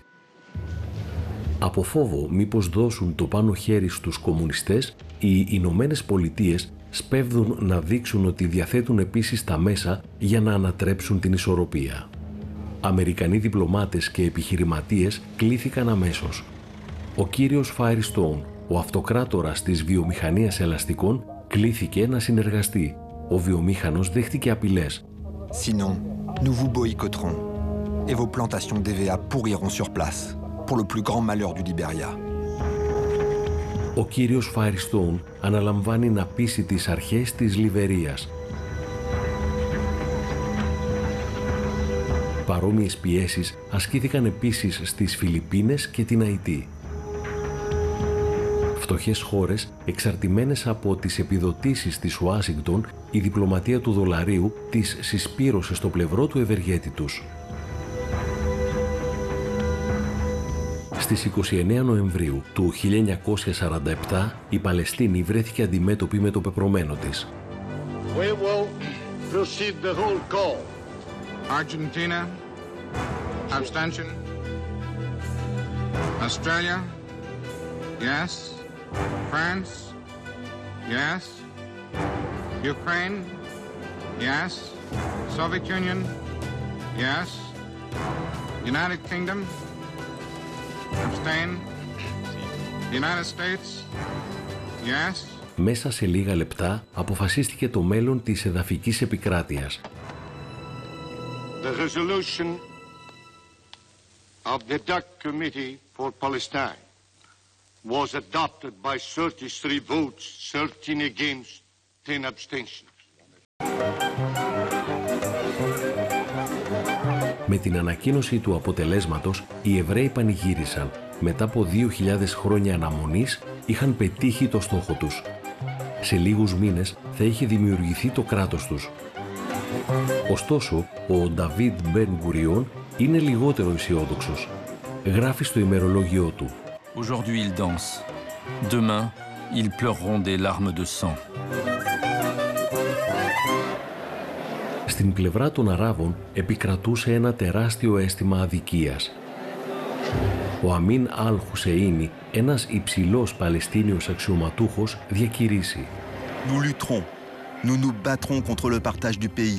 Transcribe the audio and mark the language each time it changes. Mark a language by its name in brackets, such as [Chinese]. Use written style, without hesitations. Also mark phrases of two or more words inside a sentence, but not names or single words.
[Greek] Από φόβο μήπως δώσουν το πάνω χέρι στους κομμουνιστές, οι Ηνωμένες Πολιτείες σπέβδουν να δείξουν ότι διαθέτουν επίσης τα μέσα για να ανατρέψουν την ισορροπία. Αμερικανοί διπλωμάτες και επιχειρηματίες κλήθηκαν αμέσως. Ο κύριος Firestone, ο αυτοκράτορας της βιομηχανίας ελαστικών, κλήθηκε να συνεργαστεί. Ο βιομήχανος δέχτηκε απειλές. [French] Sinon, nous vous boycotterons et vos plantations d'EVA pourriront sur place pour le plus grand malheur du Libéria. [Greek] Ο κύριος Firestone αναλαμβάνει να πείσει τις αρχές της Λιβερίας. Παρόμοιες πιέσεις ασκήθηκαν επίσης στις Φιλιππίνες και την Αϊτή. Φτωχές χώρες, εξαρτημένες από τις επιδοτήσεις της Ουάσιγκτον, η διπλωματία του δολαρίου τις συσπήρωσε στο πλευρό του ευεργέτη τους. Στις 29 Νοεμβρίου του 1947 η Παλαιστίνη βρέθηκε αντιμέτωπη με το πεπρωμένο της. [English] We will proceed the whole call. Argentina, abstention. Australia, yes. France, yes. Ukraine, yes. Soviet Union, yes. United Kingdom, abstain. United States, yes. [Greek] Μέσα σε λίγα λεπτά αποφασίστηκε το μέλλον της εδαφικής επικράτειας. [English] The resolution of the DAC Committee for Palestine was adopted by 33 votes, 13 against, 10 abstentions. [Greek] Με την ανακοίνωση του αποτελέσματος, οι Εβραίοι πανηγύρισαν. Μετά από 2.000 χρόνια αναμονής, είχαν πετύχει το στόχο τους. Σε λίγους μήνες θα είχε δημιουργηθεί το κράτος τους. Ωστόσο, ο Νταβίτ Μπεν Γκουριόν είναι λιγότερο αισιόδοξος. Γράφει στο ημερολόγιό του: [French] Aujourd'hui ils dansent. Demain, ils pleureront des larmes de sang. [Greek] Στην πλευρά των Αράβων επικρατούσε ένα τεράστιο αίσθημα αδικίας. Ο Αμίν Αλ Χουσεΐνι, ένας υψηλός Παλαιστίνιος αξιωματούχος, διακηρύσει: [French] Nous lutterons, nous nous battrons contre le partage du pays.